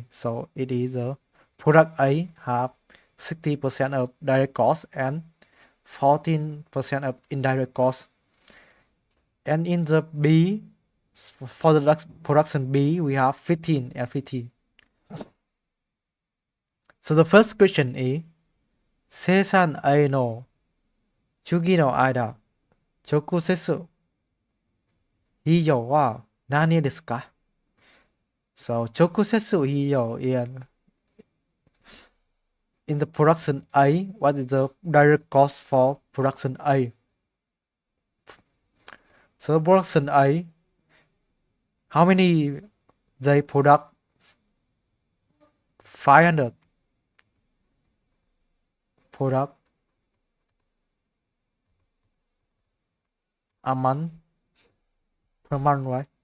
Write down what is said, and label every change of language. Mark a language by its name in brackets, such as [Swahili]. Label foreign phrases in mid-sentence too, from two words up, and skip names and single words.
[English] So it is the product A have 60% of direct cost and 14% of indirect cost. And in the B, for the production B, we have 15 and 15. So the first question is [Japanese] 生産 A の次の間直接費用は何ですか [English] So 直接費用 in the production A, what is the direct cost for production A. So production A, how many they product? 500 product a month, per month, right?